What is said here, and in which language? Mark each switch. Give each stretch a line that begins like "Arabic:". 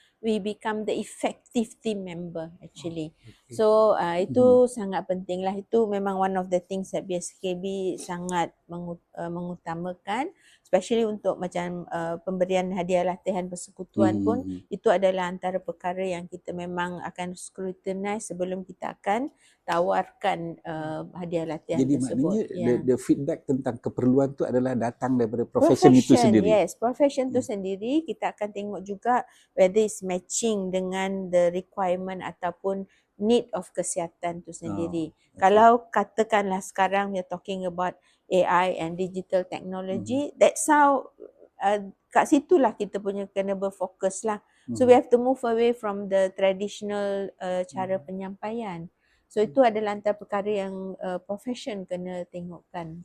English: we become the effective team member actually. Okay.
Malay: So itu sangat penting lah. Itu memang
English: one of the things that
Malay: BSKB sangat mengutamakan,
English: especially
Malay: untuk macam pemberian hadiah latihan persekutuan pun, itu adalah antara perkara yang kita memang akan scrutinize sebelum kita akan tawarkan hadiah latihan Jadi tersebut. maknanya
English: the feedback
Malay: tentang keperluan tu adalah datang daripada profession itu sendiri.
English: Yes,
Malay: profession tu sendiri. Kita akan tengok juga
English: whether it's matching
Malay: dengan
English: the requirement
Malay: ataupun
English: need
Malay: of kesihatan tu sendiri. Kalau katakanlah sekarang
English: we are talking about AI and digital technology, that's how
Malay: kat situlah kita punya kena berfokus lah.
English: So we have to move away from the traditional
Malay: cara penyampaian. So itu adalah antara perkara yang profession kena tengokkan.